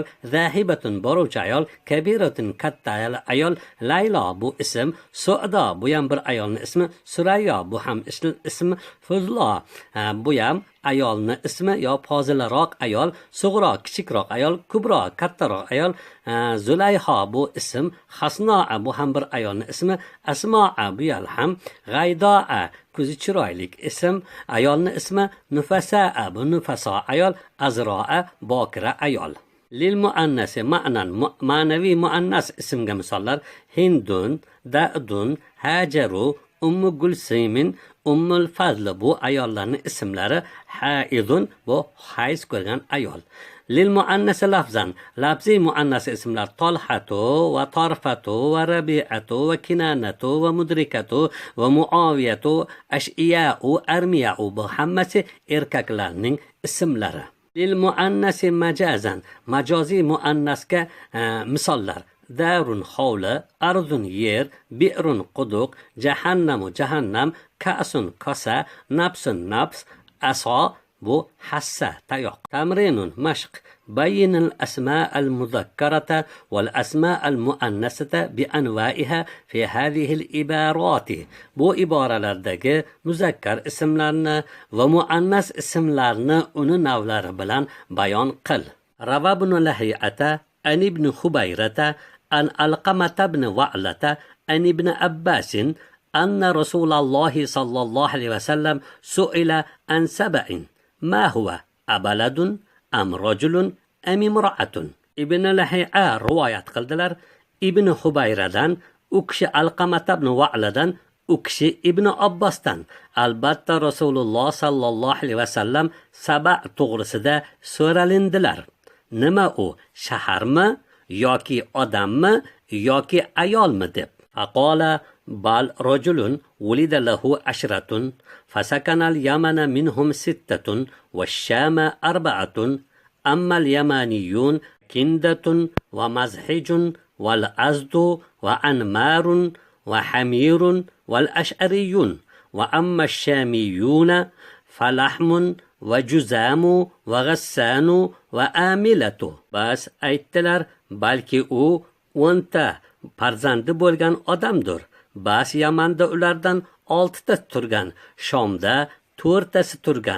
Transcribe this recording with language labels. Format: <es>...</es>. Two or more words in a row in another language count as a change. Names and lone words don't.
<uz>Zahibatun boruvchi ayol, Kabiratun katta ayol, Laylo bu ism, Su'da bu ham bir ayolning ismi, Surayyo bu ham ismi, Fuzlo bu ham ayolning ismi yo fozilaroq ayol, Sug'ro kichikroq ayol, Kubro kattaroq ayol, Zulayho bu ism, Hasnoa bu ham bir ayolning ismi, Asmoa bu ham, G'aydoa ko'zi chiroylik ism, ayolning ismi, Nufasaa bu nufaso ayol, Azroa bokira ayol. Lil muannasi ma'nan ma'naviy muannas ismga misollar: Hindun, Da'dun, Hajaru, Ummu Gulsimin, Ummul Fazl bu ayollarning ismlari. Haidun bu hayz ko'rgan ayol.</uz> <ar>للمؤنث لفظا لفظي مؤنث اسمlar طلحة وطرفة وربيعة وكنانة ومدركة ومعاوية أشئياء أرمياء</ar> <uz>bu hammasi erkaklarning ismlari.</uz> <ar>للمؤنث مجازا</ar> <uz>majoziy muannasga misollar: darun hovli, arzun yer, bi'run quduq, jahannamu jahannam, ka'sun kosa, nafsun nafs, aso bu hassa tayoq. Tamrinun mashq:</uz> <ar>بين الأسماء المذكرة والأسماء المؤنثة بأنواعها في هذه العبارات.</ar> <uz>bu iboralardagi muzakkar ismlarni va muannas ismlarni uni navlari bilan bayon qil.</uz> <ar>روى ابن لهيعة عن ابن هبيرة عن علقمة ابن وعلة عن ابن عباس أن رسول الله صلى الله عليه وسلم سئل عن سبع ما هو أبلد أم رجل أم امرأة.</ar> <uz>ibn Lahiya rivoyat qildilar. ibn Hubayradan, u kishi Alqamata ibn Va'ladan, u kishi ibn Abbosdan. Albatta Rasululloh</uz> <ar>صلى الله عليه وسلم</ar> <uz>saba to'g'risida so'ralindilar. Nima u, shaharmi yoki odammi yoki ayolmi deb.</uz> <ar>فقال بل رجل ولد له عشرة فسكن اليمن منهم ستة والشام أربعة أما اليمانيون كندة ومذحج والأزد وأنمار وحمير والأشعريون وأما الشاميون فلخم وجذام وغسان وعاملة.</ar> <uz>Bas aytdilar, balki u 10 ta farzandi bo'lgan odamdir. Bas Yamanda ulardan 6 ta turgan, Shomda 4 tasi turgan.</uz>